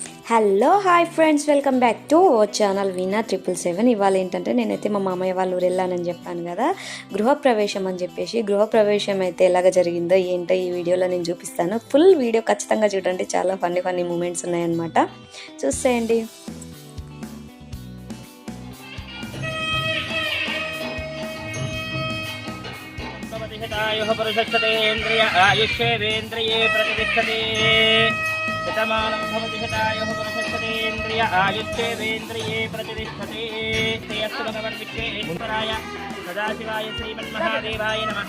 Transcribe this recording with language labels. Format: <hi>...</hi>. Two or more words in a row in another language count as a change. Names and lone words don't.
<en>Hello hi friends, welcome back to our channel Veena 777.</en> <te>ఇవాళ ఏంటంటే నేనైతే మా మామయ్య వాళ్ళ ఊరు వెళ్ళానని చెప్పాను కదా, గృహప్రవేశం అని చెప్పేసి. గృహప్రవేశం అయితే ఎలాగ జరిగిందో ఏంటో ఈ వీడియోలో నేను చూపిస్తాను.</te> <en>full video</en> <te>ఖచ్చితంగా చూడండి, చాలా</te> <en>funny funny moments</en> <te>ఉన్నాయన్నమాట, చూసేయండి.</te> <sa>शतमानं भवति शतायुः पुरुषशतेन्द्रिय आयुष्येवेन्द्रिये प्रतिष्ठते श्रेयस्सु भगवद्विश्वेश्वराय सदाशिवाय श्रीमन्महादेवाय नमः।</sa>